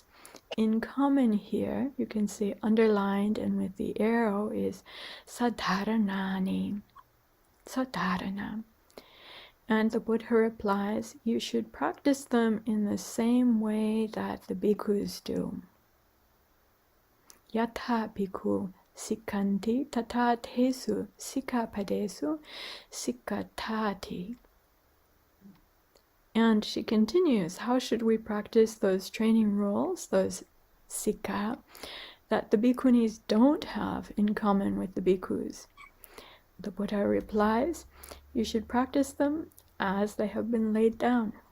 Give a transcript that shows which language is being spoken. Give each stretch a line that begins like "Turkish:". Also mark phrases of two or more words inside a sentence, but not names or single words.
English: In common here, you can see underlined and with the arrow is
Pali: sadharanani, sadharana.
English: And the Buddha replies, you should practice them in the same way that the bhikkhus do.
Pali: Yatha bhikkhu sikkanti tata tesu sikkapadesu sikkatati.
English: And she continues, how should we practice those training rules, those sikka, that the bhikkhunis don't have in common with the bhikkhus? The Buddha replies, you should practice them as they have been laid down.